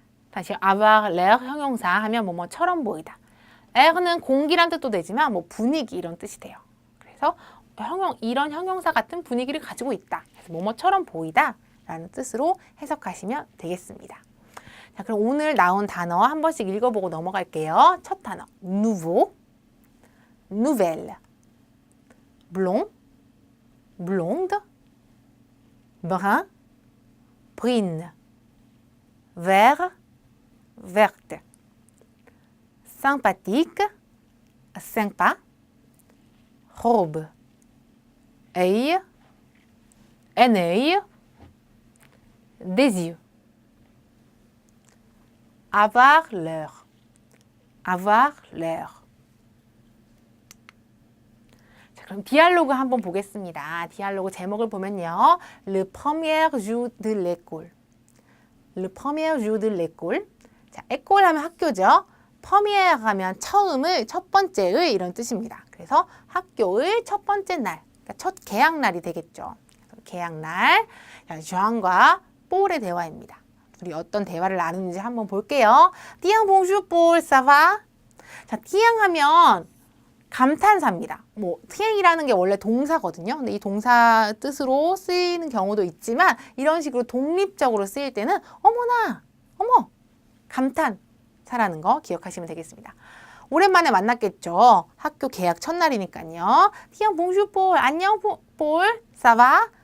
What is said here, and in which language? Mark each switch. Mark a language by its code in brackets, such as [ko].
[ko] 다시 [fr] avoir l'air [ko] 형용사 하면 뭐뭐처럼 보이다. air는 공기란 뜻도 되지만 분위기 이런 뜻이 돼요. 그래서 이런 형용사 같은 분위기를 가지고 있다. 그래서 뭐뭐처럼 보이다 라는 뜻으로 해석하시면 되겠습니다. 자, 그럼 오늘 나온 단어 한 번씩 읽어보고 넘어갈게요. 첫 단어 [fr] nouveau, nouvelle, blond, blonde, brun, brune, vert, verte, sympathique, sympa, robe, œil, un œil, des yeux. Avoir l'air. avoir l'air. [ko] 자, 그럼 디알로그 한번 보겠습니다. 디알로그 제목을 보면요. [fr] Le premier jour de l'école. Le premier jour de l'école. [ko] 자, école 하면 학교죠. premier 하면 처음을, 첫 번째의 이런 뜻입니다. 그래서 학교의 첫 번째 날, 그러니까 첫 개학날이 되겠죠. 개학날. 주앙과 폴의 대화입니다. 우리 어떤 대화를 나누는지 한번 볼게요. [fr] Tiens, bonjour, Paul, ça va? [ko] 자, tiens 하면 감탄사입니다. tiens이라는 게 원래 동사거든요. 근데 이 동사 뜻으로 쓰이는 경우도 있지만 이런 식으로 독립적으로 쓰일 때는 어머나, 어머, 감탄사라는 거 기억하시면 되겠습니다. 오랜만에 만났겠죠. 학교 개학 첫날이니까요. [fr] Tiens, bonjour, Paul. [ko] 안녕, [fr] Paul, ça va?